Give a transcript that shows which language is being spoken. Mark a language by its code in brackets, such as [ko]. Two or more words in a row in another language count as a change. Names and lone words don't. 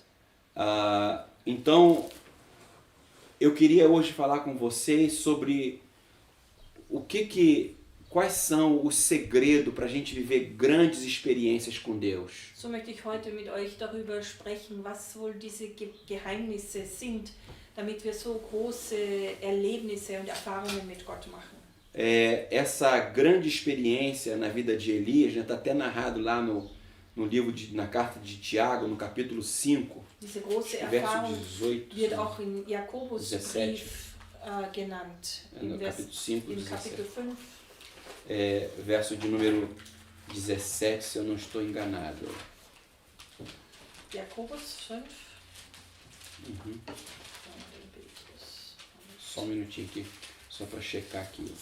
[pt] Então, eu queria hoje falar com vocês sobre quais são os segredos para a gente viver grandes experiências com Deus. [de] So möchte ich heute mit euch darüber sprechen, was wohl diese Geheimnisse sind, damit wir so große Erlebnisse und Erfahrungen mit Gott machen. [pt] Essa grande experiência na vida de Elias, está até narrado lá no livro, na carta de Tiago, no capítulo 5, [de] Diese große [pt] verso [de] Erfahrung [pt] 18. [de] wird auch im [pt] 17. [de] Jakobusbrief genannt, [pt] No capítulo 5, [de] im Kapitel 5. [pt] Verso de número 17, se eu não estou enganado. [de] Jakobus 5. Uhum. [pt] Só um minutinho aqui, só para checar aqui.